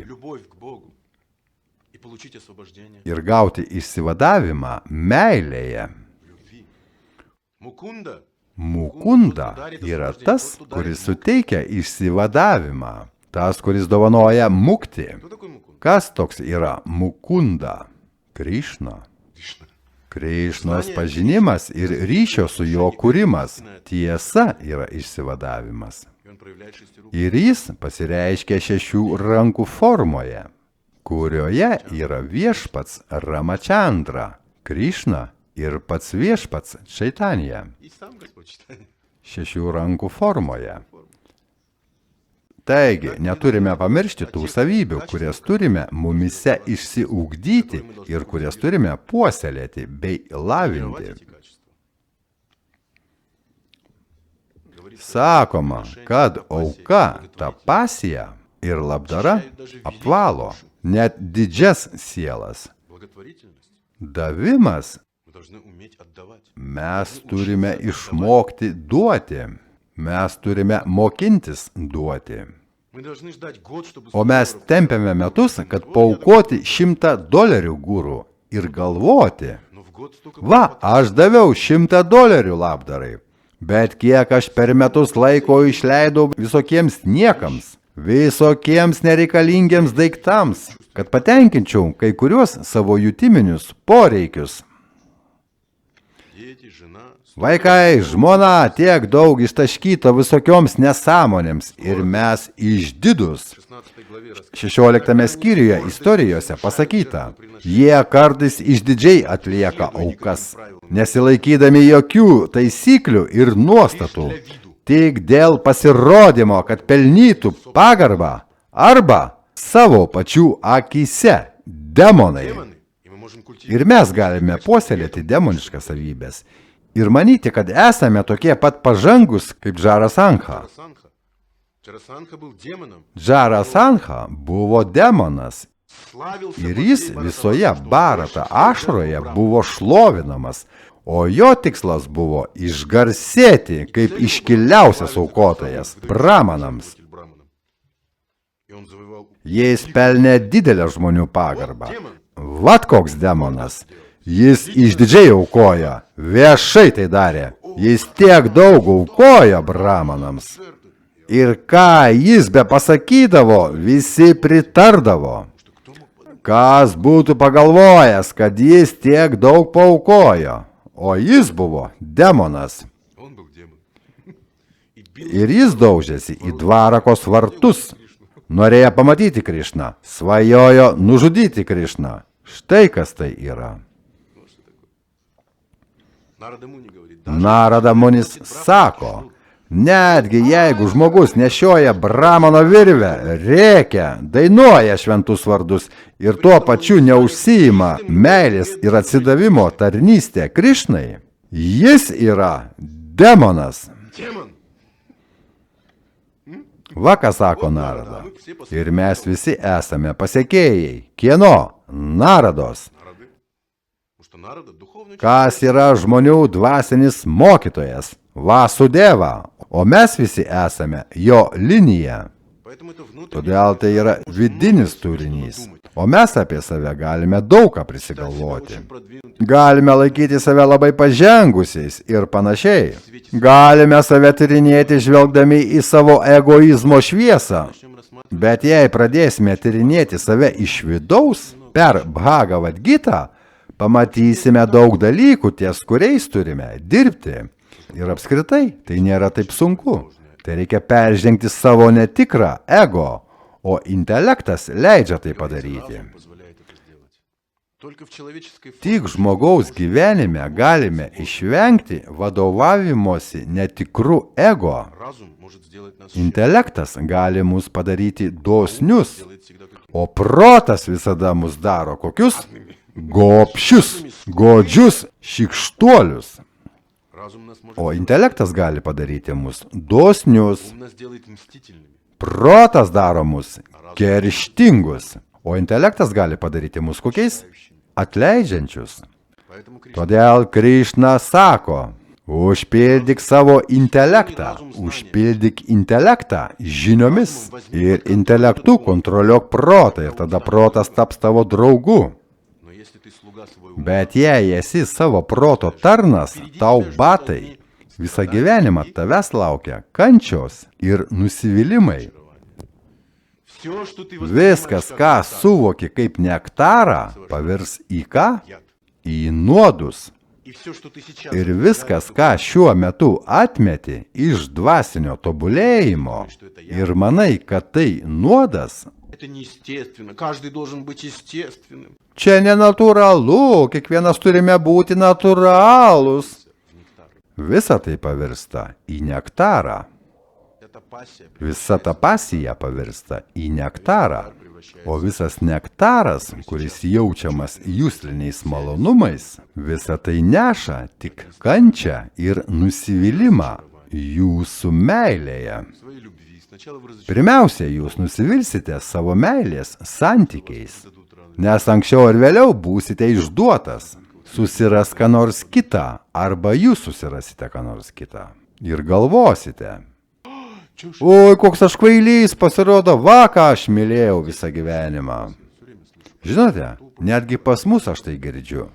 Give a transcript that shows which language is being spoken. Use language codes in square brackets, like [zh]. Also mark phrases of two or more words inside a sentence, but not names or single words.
[ru] Любовь к Богу. И получить освобождение [lt] ir gauti išsivadavimą meilėje. [ru] в любви. Мукунда. [lt] Mukunda yra tas, kuris suteikia išsivadavimą, tas, kuris dovanoja mukti. [ru] Кто такой Мукунда? [lt] Kas toks yra Mukunda? Krišna. [ru] Кришна. [lt] Krišnos pažinimas ir ryšio su jo kūrimas. Tiesa yra išsivadavimas. [ru] И он проявляет шести рук. [lt] Ir jis pasireiškia 6 rankų formoje, kurioje yra viešpats Ramachandra, Krišna ir pats viešpats Čaitanija. [ru] И сам Господь читает. [lt] 6 rankų formoje. Taigi, neturime pamiršti tų savybių, kurias turime mumise išsiugdyti ir kurias turime puoselėti bei lavinti. [ru] Эти качества. Говорит, [lt] Sakoma, kad auka, tapasija ir labdara apvalo net didžias sielas. [ru] благотворительность. [lt] Davimas [ru] Мы должны уметь отдавать. [lt] mes turime išmokti duoti. Mes turime mokintis duoti. [ru] Мы должны ждать год, чтобы... [lt] O mes tempiame metus, kad paaukoti $100 gūrų ir galvoti, [ru] Но в год столько... [lt] va, aš daviau $100 labdarai, bet kiek aš per metus laiko išleidau visokiems niekams, visokiems nereikalingiems daiktams, kad patenkinčiau kai kuriuos savo jutiminius poreikius. [ru] Дети, жена... [lt] Vaikai, žmona tiek daug ištaškyto visokioms nesąmonėms ir mes išdidus. [ru] 16 главе [lt] 16 skyriuje istorijose pasakyta, jie kartais išdidžiai atlieka aukas, nesilaikydami jokių taisyklių ir nuostatų, tik dėl pasirodymo, kad pelnytų pagarbą arba savo pačių akyse demonai. [ru] демоны, и мы можем культивировать. [lt] Ir mes galime puoselėti demoniškas savybės ir manyti, kad esame tokie pat pažangus kaip Džarasankha. [ru] Джарасанха. Джарасанха был демоном. [lt] Džarasankha buvo demonas [ru] Славился [lt] ir [ru] по [lt] jis [ru] всей [lt] visoje [ru] Барата, [lt] Barata ašroje buvo šlovinamas, o jo tikslas buvo išgarsėti kaip iškiliausias aukotojas Brahmanams. [ru] Браманом. И он завоевал... [lt] Jis pelnė didelę žmonių pagarbą. [ru] Демон. [lt] Vat koks demonas. Jis išdidžiai aukoja, viešai tai darė. Jis tiek daug aukoja Brahmanams. Ir ką jis be pasakydavo, visi pritardavo. Kas būtų pagalvojęs, kad jis tiek daug paaukojo, o jis buvo demonas. [ru] Он был демон. И бил [lt] Ir jis daužėsi į Dvarakos vartus. Norėjo pamatyti Krišną, svajojo nužudyti Krišną. Štai kas tai yra. [ru] Нарада Муни говорит, [lt] Narada Munis sako, netgi jeigu žmogus nešioja Brahmano virvę, rėkia, dainuoja šventus vardus ir tuo pačiu neužsiima meilės ir atsidavimo tarnystė Krišnai, jis yra demonas. [ru] демон. [lt] Va ką sako Narada. Ir mes visi esame pasekėjai. Kieno? Narados. [ru] Нарады. Потому что народа духовный учитель. [lt] Kas yra žmonių dvasinis mokytojas? Vasudeva. O mes visi esame jo linija. [ru] Поэтому это внутренний [lt] Todėl tai yra vidinis turinys. O mes apie save galime daug ką prisigalvoti. [ru] очень продвинутый. [lt] Galime laikyti save labai pažengusiais ir panašiai. Galime save tyrinėti žvelgdami į savo egoizmo šviesą. [ru] Начнем рассматривать [lt] Bet jei pradėsime tyrinėti save iš vidaus, per Bhagavad Gita, pamatysime daug dalykų, ties kuriais turime dirbti. Ir apskritai, tai nėra taip sunku. Tai reikia peržengti savo netikrą ego, o intelektas leidžia tai padaryti. [ru] позволяет это сделать. Только в человеческой форме [lt] Tik žmogaus gyvenime galime išvengti vadovavimosi netikru ego. [ru] разум может сделать нас [lt] Intelektas gali mus padaryti dosnius, [ru] делает всегда каким [lt] o protas visada mus daro kokius? Gopšius, godžius, šikštuolius. [ru] разум нас может [lt] O intelektas gali padaryti mus dosnius, [ru] ум нас делает мстительными. [lt] protas daro mus kerštingus, o intelektas gali padaryti mus kokiais? Atleidžiančius. [ru] Поэтому Кришна [lt] Todėl Krišna sako, užpildyk savo intelektą, užpildyk intelektą žiniomis ir intelektu kontroliuok protą ir tada protas taps tavo draugu. [ru] но если ты слуга своего ума, [lt] Bet jei esi savo proto tarnas, tau batai, visą gyvenimą tavęs laukia kančios ir nusivylimai. [ru] все, что ты [lt] Viskas, ką suvoki kaip nektarą, pavirs į ką? [ru] яд. [lt] Į nuodus. [ru] И все, что ты сейчас [lt] Ir viskas, ką šiuo metu atmeti iš dvasinio tobulėjimo ir manai, kad tai nuodas, [ru] это неестественно. Каждый должен быть естественным. [lt] čia nenatūralu, kiekvienas turime būti natūralūs. Visa tai pavirsta į nektarą. [ru] Это пассия. [lt] Visa ta pasija pavirsta į nektarą. O visas nektaras, kuris jaučiamas jūsliniais malonumais, visa tai neša tik kančią ir nusivylimą jūsų meilėje. [ru] Своей любви. Сначала вы разочаруетесь, [lt] Pirmiausia, jūs nusivilsite savo meilės santykiais, [ru] дадут радость. [lt] nes anksčiau ar vėliau būsite išduotas. Susiras ką nors kitą, arba jūs susirasite ką nors kitą. Ir galvosite. [ru] Чушь. [lt] Oi, koks aš kvailys, pasirodo, va, ką aš mylėjau visą gyvenimą. Žinote, netgi pas mus aš tai girdžiu.